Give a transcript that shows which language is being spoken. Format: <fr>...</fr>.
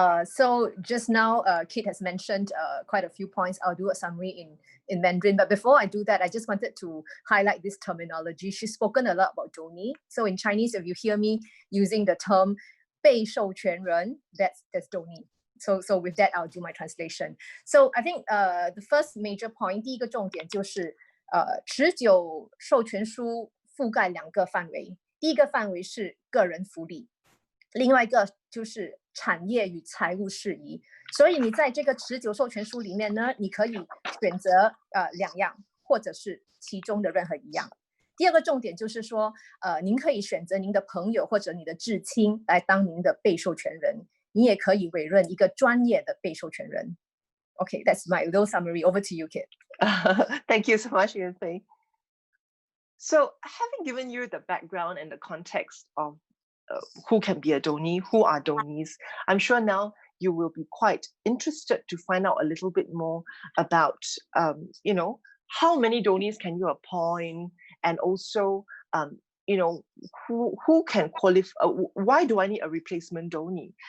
<en>So just now, Kit has mentioned quite a few points. I'll do a summary in Mandarin. But before I do that, I just wanted to highlight this terminology. She's spoken a lot about donee. So in Chinese, if you hear me using the term 被授权人, that's donee. So with that, I'll do my translation. So I think the first major point,</en> <zh>第一个重点就是持久授权书覆盖2个范围。第一个范围是个人福利，另外一个就是产业与财务事宜。所以你在这个持久授权书里面呢，你可以选择2样，或者是其中的任何一样。第二个重点就是说，您可以选择您的朋友或者你的至亲来当您的被授权人，你也可以委任一个专业的被授权人。</zh> <en>Okay, that's my little summary. Over to you, Kit. Thank you so much, Yuanfei. So, having given you the background and the context of who can be a donee, who are donees, I'm sure now you will be quite interested to find out a little bit more about, how many donees can you appoint, and also, who can qualify, why do I need a replacement donee?</en>